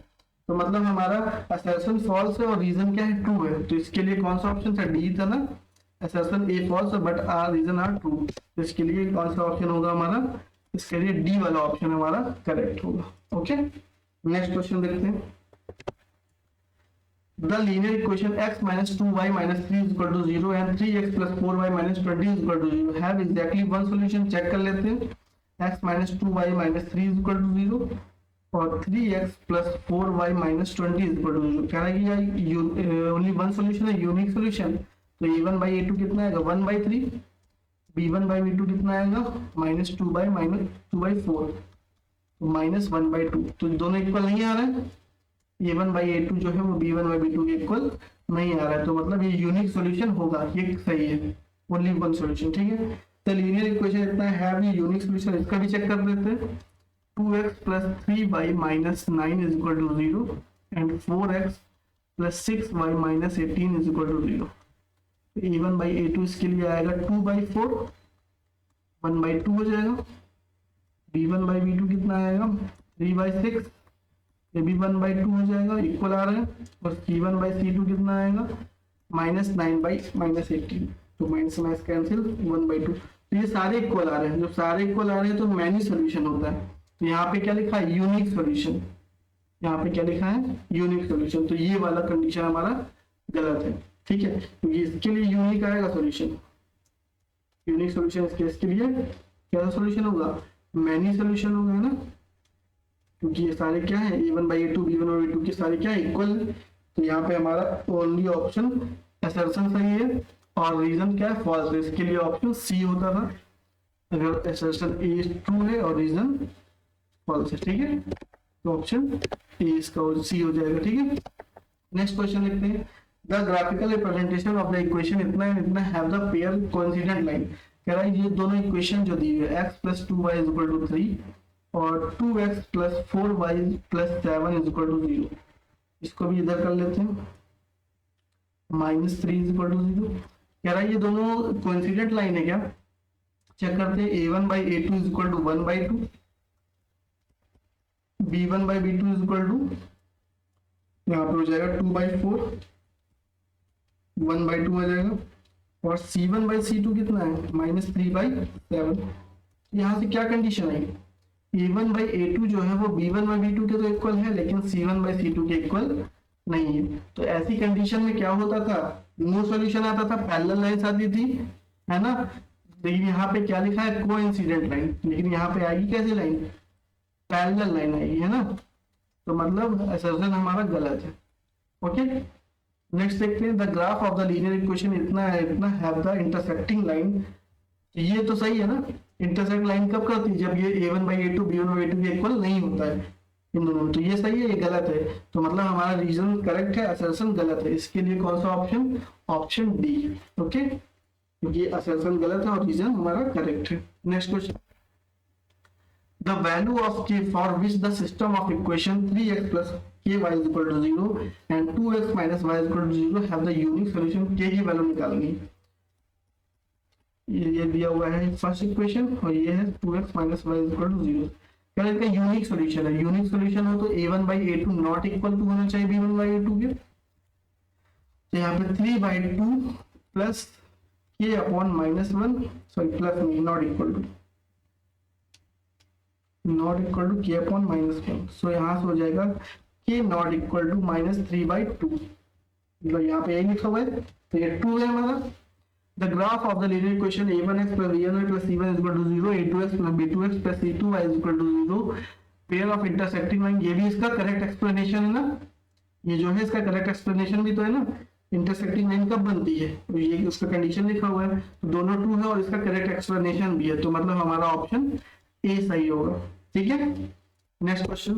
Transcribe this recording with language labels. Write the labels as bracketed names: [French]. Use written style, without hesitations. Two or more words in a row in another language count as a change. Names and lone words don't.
[Hindi] तो मतलब हमारा [English] assertion false [Hindi] है और रीजन क्या है, ट्रू है। तो इसके लिए कौन सा ऑप्शन था, डी था ना, [English] assertion A false [Hindi] है [English] but R reason R true. [Hindi] तो इसके लिए कौन सा ऑप्शन होगा हमारा, इसके लिए डी वाला ऑप्शन हमारा करेक्ट होगा। [English] okay, next question [Hindi] देखते हैं। [English] The linear equation x minus 2y minus 3 is equal to 0 and 3x plus 4y minus 20 is equal to 0 have exactly one solution। [Hindi] चेक कर लेते हैं, [English] x minus 2y minus 3 is equal to 0 [Hindi] और [English] 3x plus 4y minus 20 is equal to 0। [Hindi] कह रहा है कि यार [English] only one solution [Hindi] है, [English] unique solution. [Hindi] तो [English] a1 by a2 [Hindi] कितना आएगा, 1/3, [English] b1 by b2 [Hindi] कितना आएगा, -2/4, तो -1/2। तो दोनों इक्वल नहीं आ रहा है, [English] a1 by a2 [Hindi] जो है वो [English] b1 by b2 [Hindi] के इक्वल नहीं आ रहा है। तो मतलब ये [English] unique solution [Hindi] होगा, ये सही है, [English] only one solution. [Hindi] ठीक है, तो [English] linear equation [Hindi] इतना है, ये [English] unique solution, [Hindi] इसका भी चेक कर देते हैं। [English] 2x plus 3y minus 9 is equal to 0 and 4x plus 6y minus 18 is equal to 0। a1 by a2 [Hindi] इसके लिए आएगा 2/4, 1/2 हो जाएगा। [English] b1 by b2 [Hindi] कितना आएगा, 3/6, ये भी 1/2 हो जाएगा, इक्वल आ रहा है। और [English] c1 by c2 [Hindi] कितना आएगा, -9/-18, तो [English] minus minus cancel, [Hindi] 1/2। तो ये सारे इक्वल आ रहे हैं, जब सारे इक्वल आ रहे हैं तो [English] many solution [Hindi] होता है। तो यहाँ पे क्या लिखा है, [English] unique solution, [Hindi] यहाँ पे क्या लिखा है, [English] unique solution. [Hindi] तो ये वाला कंडीशन हमारा गलत है। ठीक है, तो इसके लिए यूनिक आएगा सॉल्यूशन, [English] unique solution [Hindi] इस केस के लिए क्या सॉल्यूशन होगा, [English] many solution [Hindi] होगा, है ना, क्योंकि ये सारे क्या है, [English] a1 by a2, b1 by b2 [Hindi] के सारे क्या है, इक्वल। तो यहाँ पे हमारा [English] only option assertion [Hindi] सही है और रीजन क्या है, फॉल्स है। इसके लिए [English] option C [Hindi] होता था अगर [English] assertion A true [Hindi] है और रीजन फॉल्स है। ठीक है, तो [English] option A [Hindi] इसका सी हो जाएगा। ठीक है, [English] next question [Hindi] लिखते हैं। [English] the graphical representation of the equation इतना एंड इतना have the pair coincident line. [Hindi] कह रहा है ये दोनों इक्वेशन जो दी है, [English] x plus 2y is equal to 3 और 2x plus 4y plus 7 is equal to 0। [Hindi] इसको भी इधर कर लेते हैं, -3 [English] is equal to 0। [Hindi] कह रहा है ये दोनों [English] coincident line [Hindi] है क्या, चेक करते हैं। [English] a1 by a2 is equal to 1/2, b1 by b2 is equal to, [Hindi] यहाँ पे हो जाएगा 2/4, 1/2 हो जाएगा। और [English] c1 by c2 [Hindi] कितना है, -3/7। यहाँ से क्या कंडीशन है, [English] a1 by a2 [Hindi] जो है वो [English] b1 by b2 [Hindi] के तो इक्वल है, लेकिन [English] c1 by c2 [Hindi] के इक्वल नहीं है। तो ऐसी कंडीशन में क्या होता था, [English] no solution [Hindi] आता था, [English] parallel lines [Hindi] आती थी, है ना। लेकिन यहाँ पे क्या लिखा है, [English] coincident line, [Hindi] लेकिन यहाँ पे आएगी कैसी लाइन, [English] parallel line [Hindi] आएगी, है ना। तो मतलब असर्शन हमारा गलत है। ओके, नेक्स्ट देखते हैं। [English] the graph of the linear equation [Hindi] इतना है इतना [English] have the intersecting line. [Hindi] ये तो सही है ना, [English] intersect line [Hindi] कब करती है, जब ये [English] a1 by a2 b1 by b2 [Hindi] के इक्वल नहीं होता है इन दोनों में। तो ये सही है, ये गलत है। तो मतलब हमारा [English] reason correct [Hindi] है, असर्शन गलत है। इसके लिए कौन सा [English] option, option D. [Hindi] ओके, क्योंकि असर्शन गलत है और रीजन हमारा करेक्ट है। [English] next question. The value of k for which the system of equation 3x plus ky is equal to 0 and 2x minus y is equal to 0 have the unique solution। [Hindi] k की वैल्यू निकालनी, ये दिया हुआ है [English] first equation [Hindi] और ये है [English] 2x minus y is equal to 0। [Hindi] क्या इसका [English] unique solution [Hindi] है, [English] unique solution [Hindi] हो तो [English] a1 by a2 not equal to [Hindi] होना चाहिए [English] b1 by a2 [Hindi] के। तो यहाँ पे 3/2 [English] plus k upon -1, sorry plus [Hindi] नहीं, [English] not equal to k upon -1. [Hindi] सो यहाँ से हो जाएगा [English] k not equal to -3/2, [Hindi] मतलब यहाँ पे यही लिखा हुआ है, तो ये 2 है हमारा। [English] द ग्राफ ऑफ द लीनियर इक्वेशन a1x plus b1y plus c1 is equal to 0, a2x plus b2x plus c2y is equal to 0, pair of intersecting line. [Hindi] ये भी इसका [English] correct explanation [Hindi] है ना, ये जो है इसका [English] correct explanation [Hindi] भी तो है ना। [English] intersecting line [Hindi] कब बनती है, तो ये उसका कंडीशन लिखा हुआ है, तो दोनों ट्रू है और इसका [English] correct explanation [Hindi] भी है। तो मतलब हमारा [English] option A [Hindi] सही होगा। ठीक है, [English] next question.